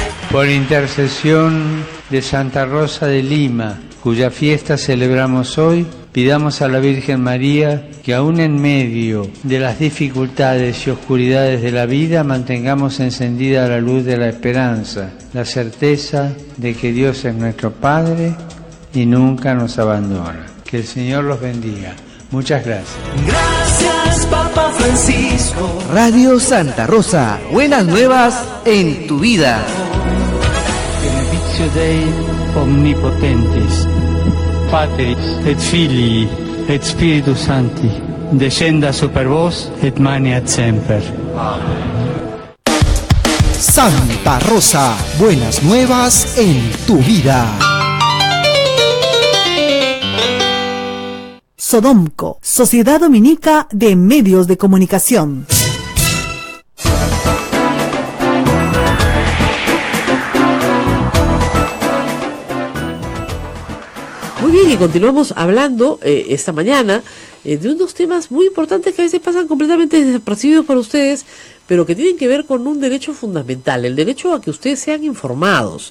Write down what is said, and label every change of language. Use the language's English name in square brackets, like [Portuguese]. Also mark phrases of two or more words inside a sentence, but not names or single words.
[Spanish] Por intercesión de Santa Rosa de Lima, cuya fiesta celebramos hoy, pidamos a la Virgen María que aún en medio de las dificultades y oscuridades de la vida mantengamos encendida la luz de la esperanza, la certeza de que Dios es nuestro Padre y nunca nos abandona. Que el Señor los bendiga. Muchas gracias. Gracias, Papa Francisco. Radio Santa Rosa, buenas nuevas en tu vida. [Latin] Benedictio Dei omnipotentis, Patris et Filii et Spiritus Sancti, descenda super vos et maneat semper. [Spanish] Santa Rosa, buenas nuevas en tu vida. Sodomco, Sociedad Dominica de Medios de Comunicación. Muy bien, y continuamos hablando esta mañana de unos temas muy importantes que a veces pasan completamente desapercibidos para ustedes, pero que tienen que ver con un derecho fundamental, el derecho a que ustedes sean informados.